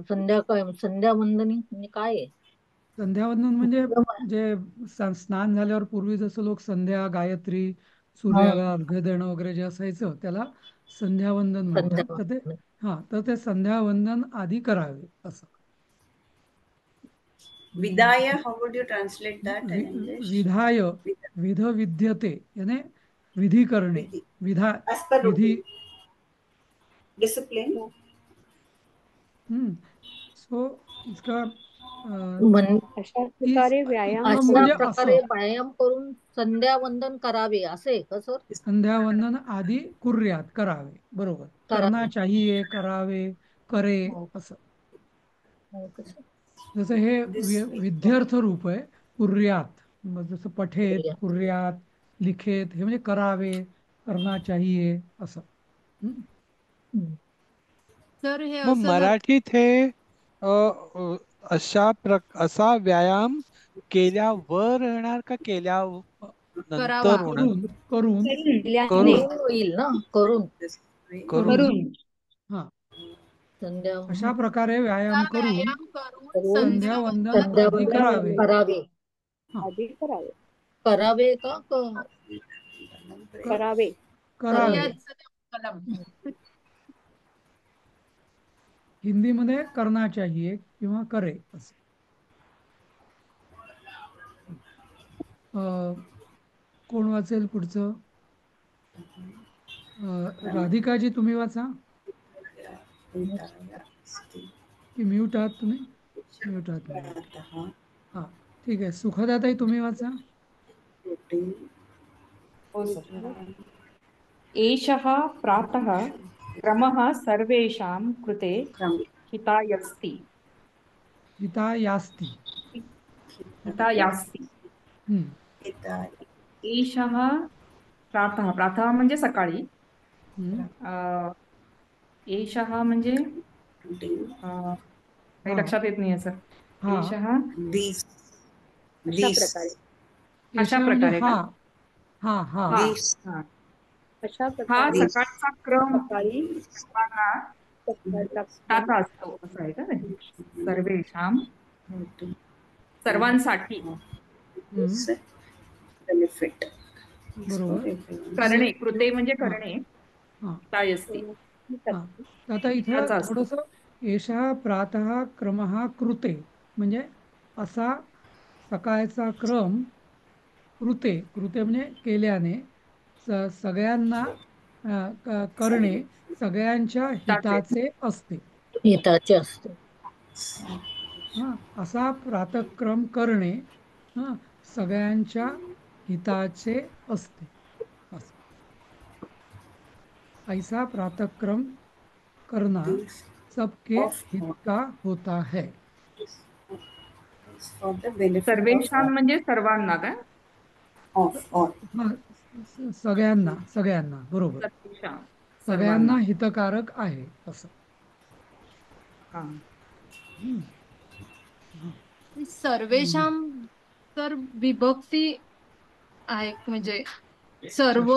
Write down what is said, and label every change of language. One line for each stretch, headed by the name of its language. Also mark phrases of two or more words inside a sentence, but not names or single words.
Marathi: संध्या वंदनी म्हणजे काय आहे? संध्यावंदन म्हणजे जे स्नान झाल्यावर पूर्वी जसं लोक संध्या, गायत्री, हा, सूर्याला अर्घ्य देणं वगैरे जे असायचं त्याला संध्यावंदन म्हणतात. संध्या तर ते तर ते संध्यावंदन आधी करावे असं.
English: Vidaya, how would you translate that in English?
Sanskrit: विधाय, विध विद्यते
Marathi: याने विधी करणे. Vidhi. विधा
English: As per
Marathi: विधी.
English: routine. Discipline.
Hindi: सो इसका
Marathi: अशा
Hindi: इस
Marathi: प्रकारे व्यायाम
Sanskrit: इत्थम
Marathi: अशा म्हणजे करून असं. प्रकारे व्यायाम करून संध्या वंदन करावे असे आहे का सर? संध्यावंदन आधी कुर्यात करावे. बरोबर. करना करावे.
Hindi: चाहिए, करावे, करे
Marathi: हो, असं. हो का सर? जसं हे
English: This way.
Marathi: विध्यर्थ रूप आहे कुर्यात. मग जसं पठेत, कुर्यात. कुर्यात, लिखेत हे म्हणजे करावे,
Hindi: करना चाहिए असं. हम्म.
Marathi: तर हे मग असं मराठीत हे असा व्यायाम केल्यावर येणार का करावा. नंतर होणार? करून करून केल्याने करून करून होईल ना, करून
English: This way.
Marathi: करून. हा. संध्या अशा प्रकारे व्यायाम करून व्यायाम करून करून संध्यावंदन संध्यावंदन आधी करावे. करावे. आधी करावे करावे का करावे करावे. याचं कलम. हिंदीमध्ये
Hindi: करना चाहिए
Marathi: किंवा करे असं. कोण वाचेल पुढचं? राधिकाजी तुम्ही वाचा की म्यूट आहात तुम्ही? म्यूट आहात म्यूट. हा ठीक आहे. सुखदाताई तुम्ही वाचा.
Sanskrit: एषः प्रातः क्रमः सर्वेषां कृते हितायस्ति. हितायास्ति. हितायास्ति. एषः प्रातः, प्रातः
Marathi: म्हणजे सकाळी. एषः म्हणजे काही लक्षात येत नाही सर. एषः अशा प्रकारे हा का? हा हा अशा हा प्रकारे सकाळचा क्रम सकाळी सर्वांना त्याचा असतो असं आहे का ते? सर्वेषां सर्वांसाठी Benefit. बरोबर. करणे, कृते म्हणजे हा करणे. हा हितायस्ति. हा. आता इथं त्याचा असतो. थोडस
Sanskrit: एषा प्रातः क्रमः कृते
Marathi: म्हणजे असा सकाळचा क्रम कृते. कृते म्हणजे केल्याने सगळ्यांना करणे सगळ्यांच्या हिताचे असते. हिताचे असते. हा असा प्रातःक्रम करणे सगळ्यांच्या हिताचे असते.
Hindi: ऐसा प्रातःक्रम करना सबके हित का होता है.
Marathi: सर्वेषां म्हणजे सर्वांना काय? सगळ्यांना सगळ्यांना बरोबर. सर्वेषां सगळ्यांना हितकारक आहे असं. सर्वेषां तर विभक्ती आहे म्हणजे सर्व